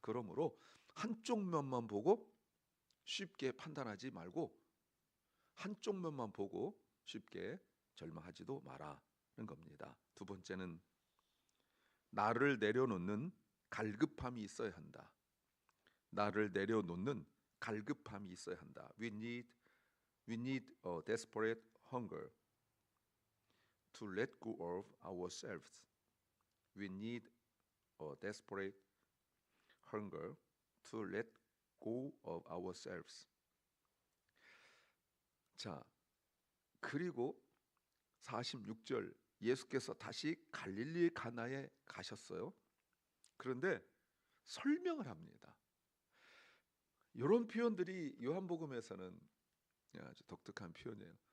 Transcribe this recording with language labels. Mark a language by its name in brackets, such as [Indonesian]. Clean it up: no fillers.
[Korean] 그러므로 한쪽 면만 보고 쉽게 판단하지 말고 한쪽 면만 보고 쉽게 절망하지도 마라는 겁니다. 두 번째는 나를 내려놓는 갈급함이 있어야 한다. 나를 내려놓는 갈급함이 있어야 한다. [English] We need a desperate hunger to let go of ourselves. We need a desperate hunger to let go of ourselves. [Korean] 자, 그리고 46절 예수께서 다시 갈릴리 가나에 가셨어요. 그런데 설명을 합니다. 이런 표현들이 요한복음에서는 아주 독특한 표현이에요.